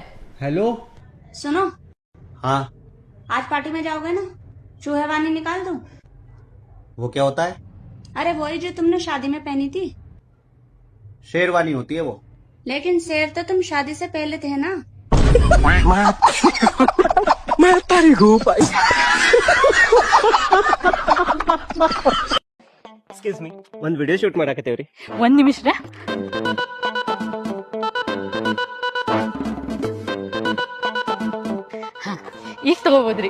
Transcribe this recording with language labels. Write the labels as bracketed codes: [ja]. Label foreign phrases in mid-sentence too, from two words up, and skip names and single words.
[hi] हेलो. सुनो. हाँ. आज पार्टी में जाओगे ना? चूहेवानी निकाल दूं? वो क्या होता है? अरे वही जो तुमने शादी में पहनी थी. शेरवानी होती है वो. लेकिन शेर तो तुम शादी से पहले थे ना. [en] excuse me, [kn] ಒಂದ್ ವಿಡಿಯೋ ಶೂಟ್ ಮಾಡಾಕತ್ತೇವ್ರಿ. ಒಂದ್ ನಿಮಿಷ ರೀ. ಈಗ ತಗೋಬೋದ್ರಿ.